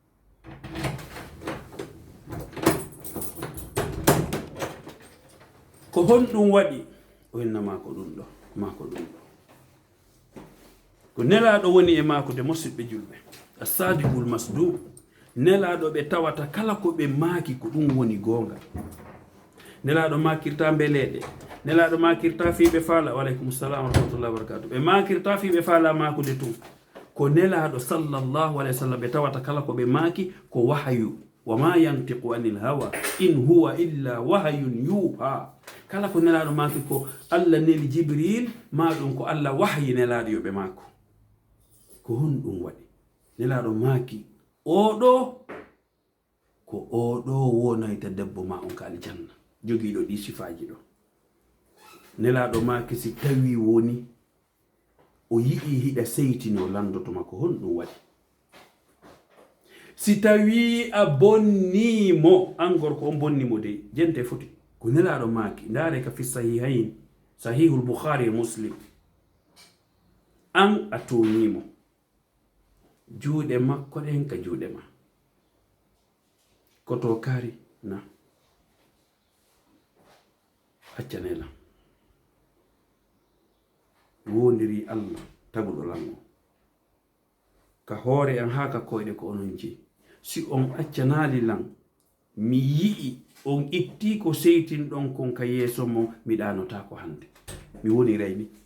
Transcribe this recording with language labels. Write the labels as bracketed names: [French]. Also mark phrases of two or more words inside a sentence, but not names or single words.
[Fula] Ko hon ɗum waɗi o henna mako ɗum ɗo, mako ɗum ɗo ko nelaɗo woni e mako de musidɓe julɓe. [Arabic] As-sadiqul masduq, [Fula] nelaɗo ɓe tawata kala ko ɓe maaki ko ɗum woni gonga. Nelaɗo makirta mbeleɗe, nelaɗo makirta fiɓe faala, [Arabic] waleykum salam wa rahmatullahi wa barakatuh, [Fula] ɓe makirta fiɓe faala makude tun. Ko nelaɗo [Arabic] sallallahu alayhi wa sallam [Fula] ɓe tawata kala ko ɓe maaki ko wahayu, [Arabic] wa ma yantiqu anil hawa in huwa illa wahayun yuha. [Fula] Kala ko nelaɗo maaki ko Allah neli Jibril, ma ɗum ko Allah wahyi nelaɗo yoɓe maako. Ko hon ɗum waɗi nelaɗo maaki oɗo ko oɗo wonayta debbo ma on ka aljanna, jogiiɗo ɗi sifaji ɗo. Nelaɗo maaki si tawi woni o yiɗi hiɗa seytino landotoma, ko hon ɗum waɗi. si tawi a bonnimo an gorko on bonnimo de jente foti ko nelaɗo maaki ndaare ka [Arabic] fi sahihain sahihul bukhari [Fula] e muslim an a toñimo juuɗe makko ɗen ka juuɗe ma koto kaari na accanela wondiri allah taguɗo lango ka hoore en haa ka koyɗe ko onon jeyi si on accanali lan mi yi'i on itti ko seytin ɗon kon ka yeeso mo mi ɗanota ko hande mi woni reyni